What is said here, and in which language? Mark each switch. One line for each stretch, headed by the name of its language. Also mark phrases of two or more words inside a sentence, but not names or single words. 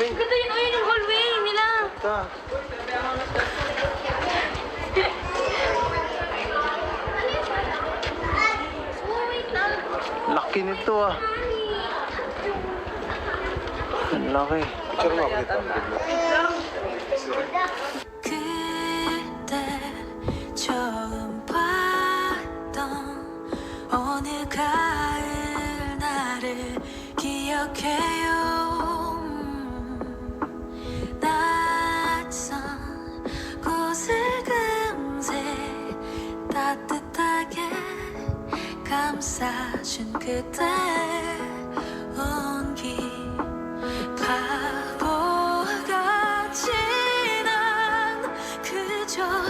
Filipino: Ganda yun, ayun yung hallway nila. Ta. Laki nito ah. Ang laki. Picture mo ako dito.
Korean: 그때 처음 봤던 어느 가을 나를 기억해요 낯선 곳을 금세 따뜻하게 감싸준 그때 온기 바보같이 난 그저